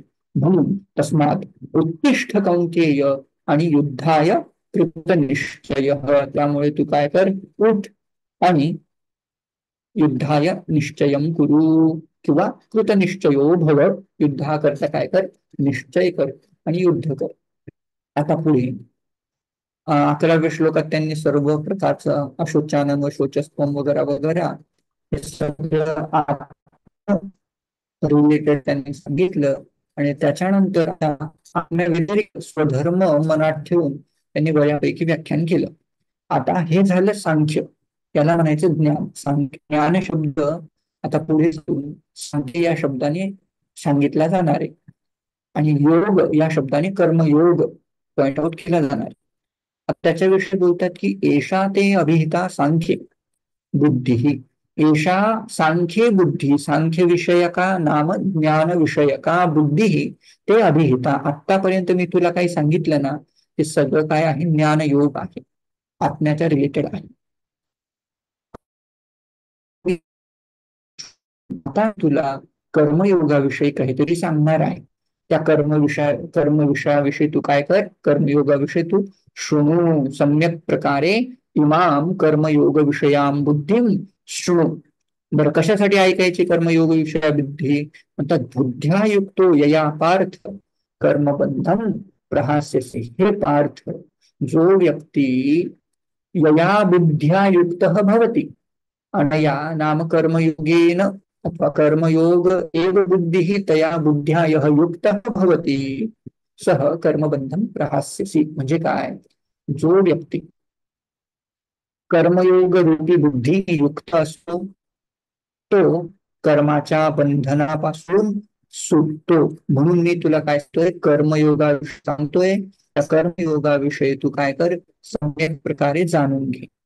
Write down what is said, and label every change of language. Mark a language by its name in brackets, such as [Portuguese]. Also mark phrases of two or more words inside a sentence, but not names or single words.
[Sanskrit] म्हणून तस्मात उत्तिष्ठ कौंतेय, आणि युद्धाय कृतनिश्चय, [Marathi] त्यामुळे तू काय कर, उठ आणि [Sanskrit] युद्धाय निश्चयम कुरु, [Marathi] किंवा [Sanskrit] कृतनिश्चयो भव, [Marathi] युद्धाकरता काय कर, निश्चय कर आणि युद्ध कर. आता पुढे 11व्या श्लोकात त्यांनी सर्व प्रकारचं अशोचानन व शोचस्तम वगैरे वगैरे हे सगळं रिलेटेड त्यांनी सांगितलं. आणि त्याच्यानंतर व्यतिरिक्त स्वधर्म मनात ठेवून त्यांनी बऱ्यापैकी व्याख्यान केलं. आता हे झालं सांख्य, याला म्हणायचं ज्ञान. ज्ञान शब्द आता पुढे सांख्य या शब्दाने सांगितला जाणार आहे, आणि योग या शब्दाने कर्मयोग [English] point out [Marathi] केला जाणार आहे. त्याच्याविषयी बोलतात की [Sanskrit] एषा ते अभिहिता सांख्य बुद्धी, एषा सांख्ये बुद्धी, सांख्य विषयका नाम ज्ञान विषयका बुद्धी ते अभिहिता. [Marathi] आतापर्यंत मी तुला काही सांगितलं ना, ते सगळं काय आहे, ज्ञान योग आहे, आत्म्याच्या रिलेटेड आहे. आता तुला कर्मयोगाविषयी काहीतरी सांगणार आहे. त्या कर्मविषयाविषयी तू काय कर, कर्मयोगाविषयी तू शृणू सम्यक प्रकारे, [Sanskrit] इमाम कर्मयोग विषयाम बुद्धी शृणू. [Marathi] बरं, कशासाठी ऐकायची कर्मयोग विषया बुद्धी, म्हणतात [Sanskrit] बुद्ध्या युक्तो यया पार्थ कर्मबंधम प्रहास्यसि. हे पार्थ, [Marathi] जो व्यक्ती [Sanskrit] यया बुद्ध्या युक्त भवति, अनया नाम कर्मयोगेन अथवा कर्मयोग एव बुद्धी तया बुद्ध्या यः युक्तः भवति सह कर्मबंधम प्रहास्यसि. [Marathi] म्हणजे काय, जो व्यक्ती कर्मयोग रूपी बुद्धी युक्त असतो तो कर्माच्या बंधनापासून सुटतो. म्हणून मी तुला काय सांगतोय, कर्मयोगा सांगतोय. त्या कर्मयोगाविषयी तू काय कर, सम्यक प्रकारे जाणून घे.